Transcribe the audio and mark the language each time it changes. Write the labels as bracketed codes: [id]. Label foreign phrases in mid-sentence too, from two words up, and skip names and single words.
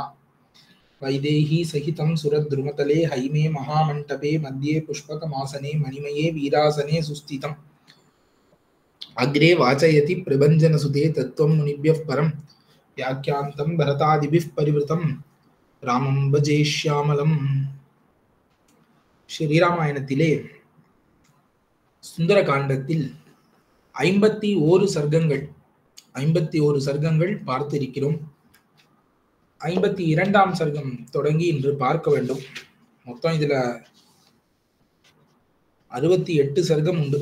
[sa] वैदेही सहितं सुरद्रुमतले हैमे महामण्टपे मध्ये पुष्पकमासने मणिमये वीरासने सुस्थितम्। अग्रे वाचयति प्रभञ्जनसुते तत्त्वं मुनिभ्यः परं व्याख्यान्तं भरतादिभिः परिवृतं रामं भजे श्यामलं. [ta] ஸ்ரீராமாயணத்திலே சுந்தர காண்டத்தில் 51 சர்க்கங்கள் பார்த்திருக்கிறோம். 52ஆம் சர்க்கம் தொடங்கி இன்று பார்க்க வேண்டும். மொத்தம் இதுல 68 சர்க்கம் உண்டு.